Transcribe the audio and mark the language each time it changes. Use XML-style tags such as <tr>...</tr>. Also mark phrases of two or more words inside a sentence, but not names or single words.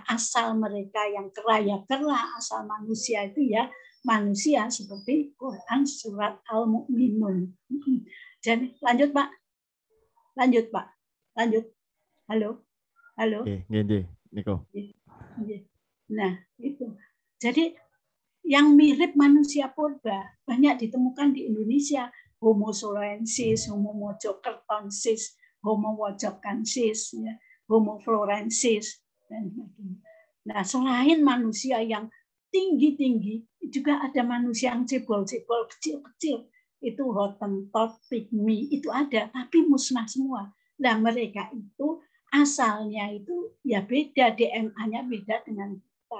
<id>Asal mereka yang kera ya kera, asal manusia itu ya manusia, seperti Quran surat Al-Mu'minun. Jadi lanjut Pak, lanjut. Halo. Oke, Niko. Nah itu. Jadi yang mirip manusia purba banyak ditemukan di Indonesia. Homo soloensis, Homo mojokertonsis, Homo wojokansis, ya, Homo florensis. Nah, selain manusia yang tinggi-tinggi, juga ada manusia yang cebol-cebol, kecil-kecil. Itu Hottentot, pygmy, itu ada, tapi musnah semua. Nah, mereka itu asalnya itu ya beda, DNA-nya beda dengan kita.</id>